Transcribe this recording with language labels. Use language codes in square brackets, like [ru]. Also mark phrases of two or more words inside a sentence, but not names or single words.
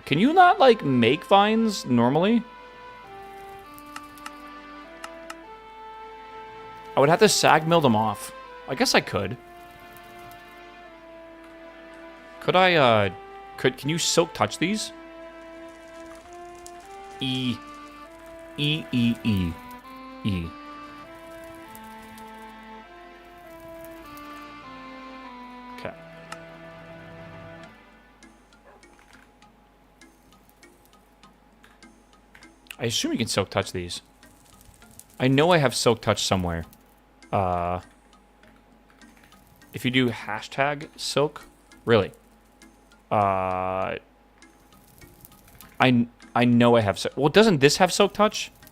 [en] Can you not, like, make vines normally? I would have to sag mill them off. I guess I could. Could I, can you silk touch these? E. E, E, E. E. Okay. I assume you can silk touch these. I know I have silk touch somewhere. If you do hashtag silk, really? I know I have silk. Well, doesn't this have silk touch?